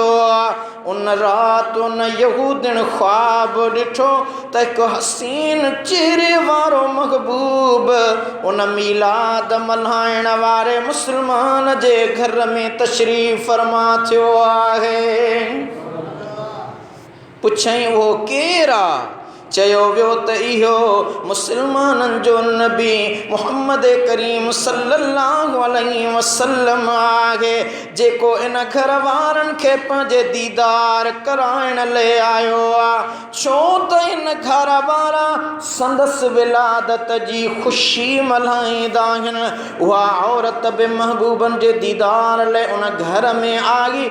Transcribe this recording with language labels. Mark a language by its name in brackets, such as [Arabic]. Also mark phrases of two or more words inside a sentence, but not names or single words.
[Sindhi] उन राति उन यहूदिन ख्वाब ॾिठो त हिकु हसीन चेहरे वारो महबूब उन मीलाद मल्हाइण वारे मुस्लमान जे घर में तशरीफ़ फरमा थियो आहे। पुछई उहो केरु आहे? चयो वियो त इहो मुस्लमाननि जो नबी मुहम्मद करीम [Arabic] صلى الله عليه وسلم [Sindhi] आहे, जेको इन घर वारनि खे पंहिंजे दीदार कराइण लाइ आयो आहे। छो त इन घर वारा संदसि विलादत जी ख़ुशी मल्हाईंदा आहिनि। उहा औरत बि महबूबनि जे दीदार लाइ उन घर में आई।